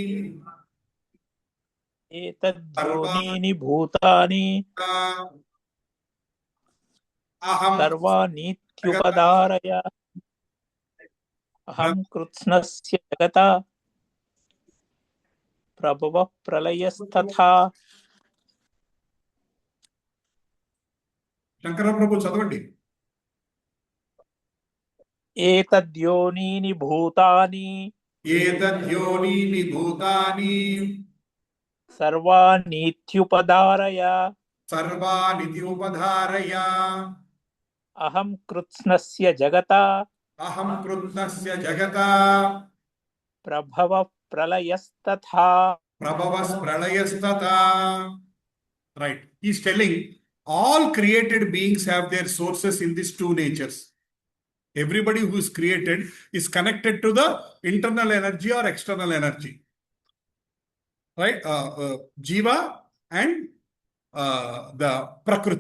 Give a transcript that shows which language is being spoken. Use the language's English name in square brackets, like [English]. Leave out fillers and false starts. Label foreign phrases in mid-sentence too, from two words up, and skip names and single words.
[Sanskrit] एतद्योनीनि भूतानि aham सर्वानीत्युपधारय अहं कृत्स्नस्य जगतः प्रभवः प्रलयस्तथा [Telugu] శంకర ప్రభు చదవండి. [Sanskrit] एतद्योनीनि भूतानि एतद्योनीनि भूतानि सर्वानीत्युपधारय सर्वानिति उपधारय अहं कृत्स्नस्य जगता अहं कृत्स्नस्य जगत प्रभवः प्रलयस्तथा. प्रभवस् प्रळयस्तता. [English] Right. He's telling all created beings have their sources in these two natures. Everybody who is created is connected to the internal energy or external energy. Right? Jiva and the Prakriti.